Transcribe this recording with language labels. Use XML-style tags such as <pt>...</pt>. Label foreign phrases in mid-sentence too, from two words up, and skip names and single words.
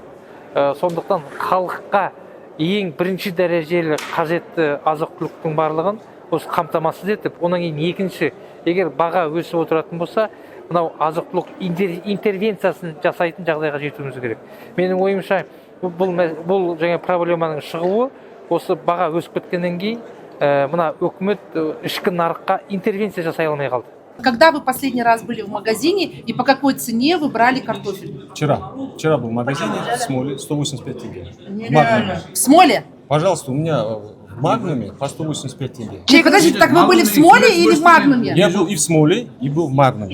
<kk>Сондықтан халыққа ең бірінші дәрежелі қажетті азық-түліктің барлығын осы қамтамасыз етіп, онан кейін екінші, егер баға өсіп отыратын болса, мынау азық-түлік интервенциясын жасайтын жағдайға жетуіміз керек. Менің ойымша, бұл жаңа проблеманың шығуы осы баға өсіп кеткеннен кейін мына өкімет ішкі нарыққа интервенция жасай алмай қалды.</kk> <ru>Когда вы последний раз были в магазине и по какой цене вы брали картофель? Вчера был в магазине в Смоле 185 тенге. В Смоле? Пожалуйста, у меня в Магнуме по 185 тенге. Подождите, так вы были в Смоле или в Магнуме? Я был и в Смоле, и был в Магнуме.</ru>